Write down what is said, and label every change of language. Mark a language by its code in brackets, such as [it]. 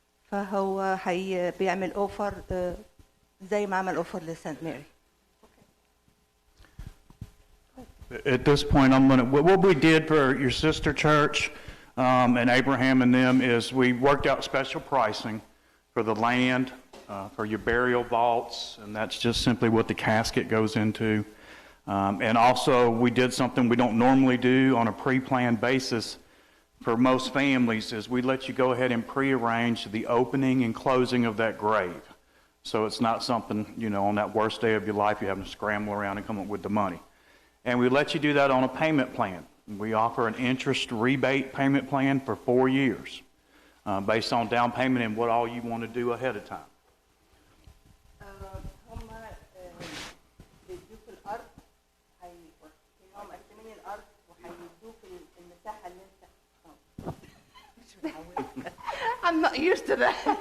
[ar] فهو بيعمل اوفر زي ما عمل اوفر لسانت ماري. [en] At this point, what we did for your sister church and Abraham and them is we worked out special pricing for the land, for your burial vaults, and that's just simply what the casket goes into. And also, we did something we don't normally do on a pre-planned basis for most families is we let you go ahead and pre-arrange the opening and closing of that grave. So it's not something, on that worst day of your life, you're having to scramble around and come up with the money. And we let you do that on a payment plan. We offer an interest rebate payment plan for 4 years based on down payment and what all you want to do ahead of time. [ar] هم بيدوك الأرض هم مقسمين الأرض وهيدوك المساحة اللي أنت [en] I'm not used to that.